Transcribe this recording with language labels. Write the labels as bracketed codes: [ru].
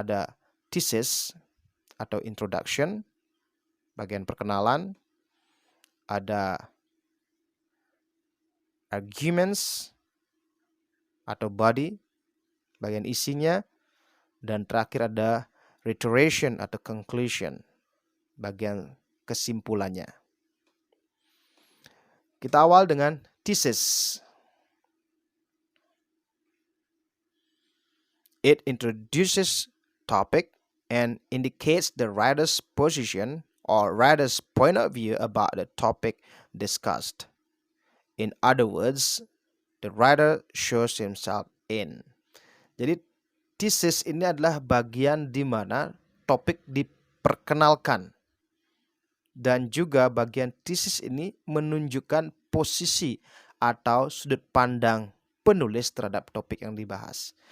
[id] Ada thesis atau introduction, bagian perkenalan, ada arguments atau body, bagian isinya, dan terakhir ada reiteration atau conclusion, bagian kesimpulannya. Kita awal dengan thesis. [en] It introduces topic and indicates the writer's position or writer's point of view about the topic discussed. In other words, the writer shows himself in. [id] Jadi thesis ini adalah bagian di mana topik diperkenalkan. Dan juga bagian thesis ini menunjukkan posisi atau sudut pandang penulis terhadap topik yang dibahas.